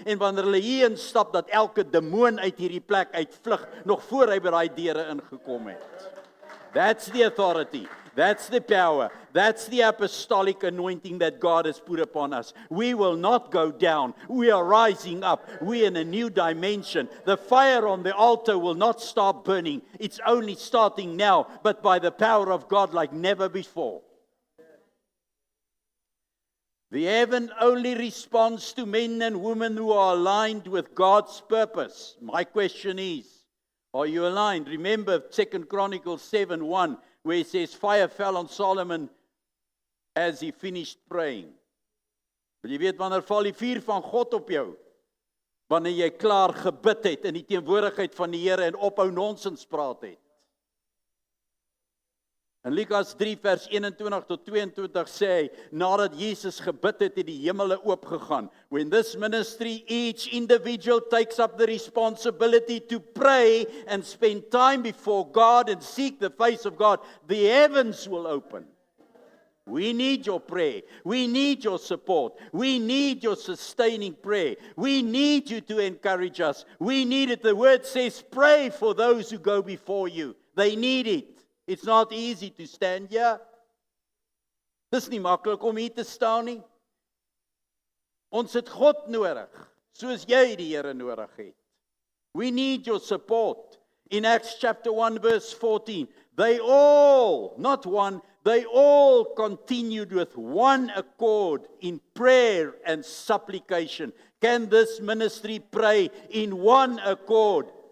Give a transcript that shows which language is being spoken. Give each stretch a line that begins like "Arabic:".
Afrikaans: En wanneer hulle hier instap, dat elke demoon uit hierdie plek uitvlug, nog voor hy by daai deure ingekom het.
English: That's the authority. That's the power. That's the apostolic anointing that God has put upon us. We will not go down. We are rising up. We're in a new dimension. The fire on the altar will not stop burning. It's only starting now, but by the power of God like never before. The heaven only responds to men and women who are aligned with God's purpose. My question is, are you aligned? Remember 2 Chronicles 7:1. Where it says, fire fell on Solomon as he finished praying.
Afrikaans: Wil jy weet wanneer val die vuur van God op jou? Wanneer jy klaar gebid het in die teenwoordigheid van die Here en ophou nonsens praat het. In Lukas 3 vers 21 tot 22 sê hy, nadat Jesus gebid het, het die hemele oopgegaan.
English: When this ministry, each individual takes up the responsibility to pray and spend time before God and seek the face of God, the heavens will open. We need your prayer. We need your support. We need your sustaining prayer. We need you to encourage us. We need it. The word says, pray for those who go before you. They need it. It's not easy to stand here.
Afrikaans: Dis nie maklik om hier te staan nie. Ons het God nodig, soos jy die Here nodig het.
English: We need your support. In Acts chapter 1 verse 14, they all, not one, they all continued with one accord in prayer and supplication. Can this ministry pray in one accord?